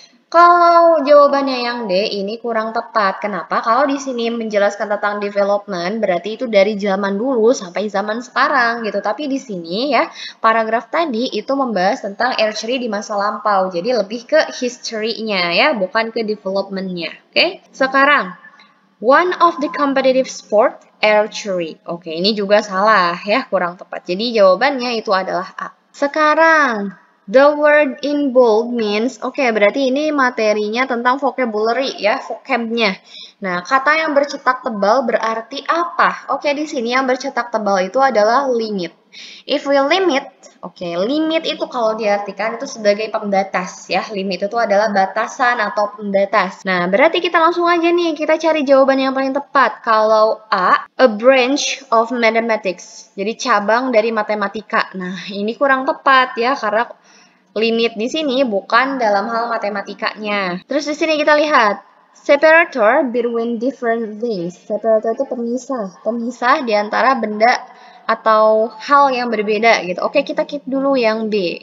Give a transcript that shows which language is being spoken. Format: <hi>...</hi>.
<id>Kalau jawabannya yang D ini kurang tepat. Kenapa? Kalau di sini menjelaskan tentang development berarti itu dari zaman dulu sampai zaman sekarang gitu. Tapi di sini ya paragraf tadi itu membahas tentang archery di masa lampau. Jadi lebih ke history-nya ya, bukan ke development-nya. Oke? Sekarang</id> <en>one of the competitive sport archery.</en> <id>Oke, ini juga salah ya, kurang tepat. Jadi jawabannya itu adalah A. Sekarang</id> <en>the word in bold means,</en> <id>oke, berarti ini materinya tentang vocabulary ya, vocabnya. Nah, kata yang bercetak tebal berarti apa? Oke, di sini yang bercetak tebal itu adalah limit.</id> <en>If we limit,</en> <id>oke, limit itu kalau diartikan itu sebagai pembatas ya. Limit itu adalah batasan atau pembatas. Nah, berarti kita langsung aja nih, kita cari jawaban yang paling tepat. Kalau</id> <en>A branch of mathematics.</en> <id>Jadi cabang dari matematika. Nah, ini kurang tepat ya, karena limit di sini bukan dalam hal matematikanya. Terus di sini kita lihat</id> <en>separator between different things.</en> <id>Separator itu pemisah di antara benda atau hal yang berbeda gitu. Oke, kita keep dulu yang B.</id>